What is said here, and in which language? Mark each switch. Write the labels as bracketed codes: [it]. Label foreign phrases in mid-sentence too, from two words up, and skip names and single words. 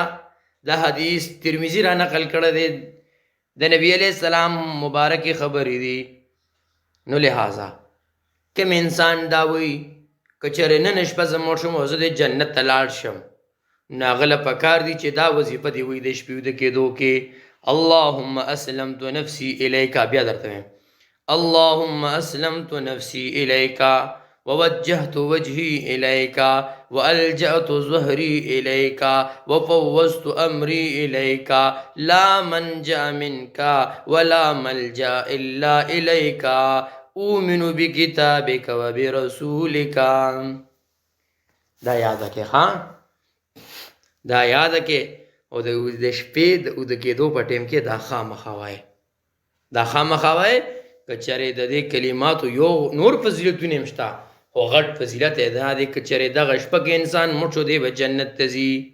[ps] دا حدیث ترمذي را نقل کړی دی، د نبي علیه السلام مبارکې خبرې دي. نو لہذا کوم انسان دا وایي که چېرې نن شپه زه مړ شم او زه د جنت ته لاړ شم، نو هغه له پکار دي چې دا وظیفه دې وایي د شپې ویده کېدو کې، [ar] اللهم اسلمت نفسي الیک. [ps] بیا درته وایم [ar] اللهم اسلمت نفسي الیک ووجهت وجهي الیک والجأت ظهري الیک وفوضت امري الیک لا منجأ منك ولا ملجأ الا الیک اؤمن بکتابک وبرسولک. [ps] دا یاده کې ها، دا یاده کې. او د شپې د ویده کېدو په ټیم کې دا خامخا وایه، دا خامخا وایه. که چېرې د دې کلماتو یو نور فضیلتونه هم شته، خو غټ فضیلت یې دا دی که چېرې دغه شپه کې انسان مړ شو، دی به جنت ته ځي.